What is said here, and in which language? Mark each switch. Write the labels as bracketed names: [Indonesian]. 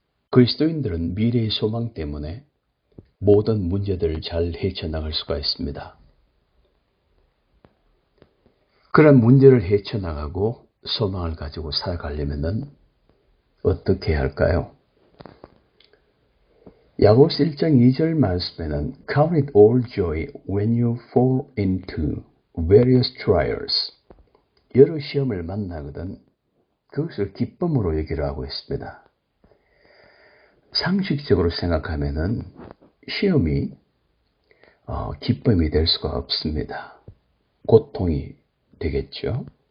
[Korean] 그리스도인들은 미래의 소망 때문에 모든 문제들을 잘 헤쳐나갈 수가 있습니다. 그런 문제를 헤쳐나가고 소망을 가지고 살아가려면 어떻게 해야 할까요? 야고보서 1장 2절 말씀에는 [English] Count it all joy when you fall into various trials. [Korean] 여러 시험을 만나거든 그것을 기쁨으로 여기라고 했습니다. 상식적으로 생각하면은 시험이 기쁨이 될 수가 없습니다. 고통이 되겠죠.